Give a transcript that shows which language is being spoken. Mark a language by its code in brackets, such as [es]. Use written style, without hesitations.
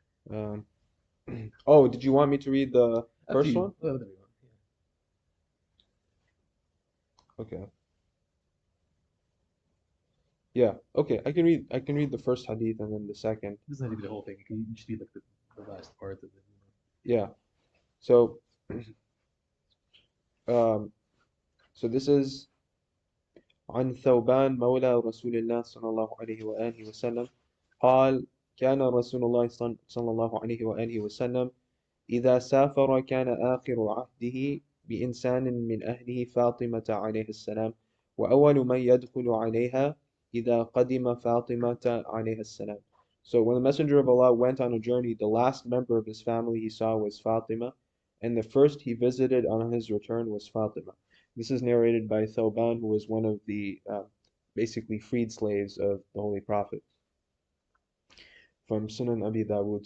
[en] Um, oh, did you want me to read the Up to first you. one? Whatever you want. Okay. Yeah. Okay. I can read the first hadith and then the second. It doesn't have to be the whole thing. You can just read like the last part of it. Yeah. So, um, so this is [ar] عن ثوبان مولى رسول الله صلى الله عليه وآله وسلم قال كان رسول الله صلى الله عليه وآله وسلم إذا سافر كان آخر عهده بإنسان من أهله فاطمة عليه السلام وأول من يدخل عليها إذا قدم فاطمة عليه السلام. [en] So when the Messenger of Allah went on a journey, the last member of his family he saw was Fatima, and the first he visited on his return was Fatima. This is narrated by Thawban, who was one of the basically freed slaves of the Holy Prophet from Sunan Abi Dawud.